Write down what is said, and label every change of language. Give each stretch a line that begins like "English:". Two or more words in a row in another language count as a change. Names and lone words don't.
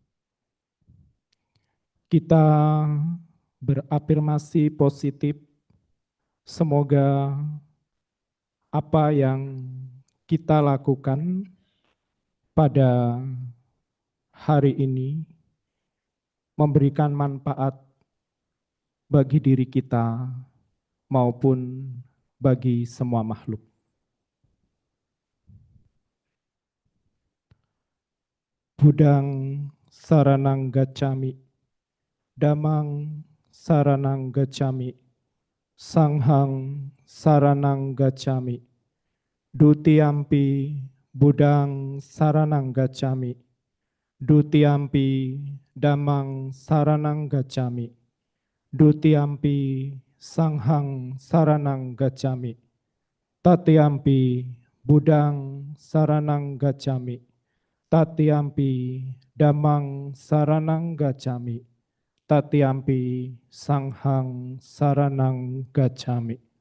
Indonesian: Kita berafirmasi positif, semoga apa yang kita lakukan pada hari ini memberikan manfaat bagi diri kita maupun bagi semua makhluk.
Pali: Budang saranang gacami, damang saranang gacami, sanghang saranang gacami, dutiyampi budang saranang gacami, dutiyampi damang saranang gacami, dutiyampi sanghang saranang gacami, tatiyampi budang saranang gacami, tatiyampi damang saranang gacami, tatiyampi sanghang saranang gacami.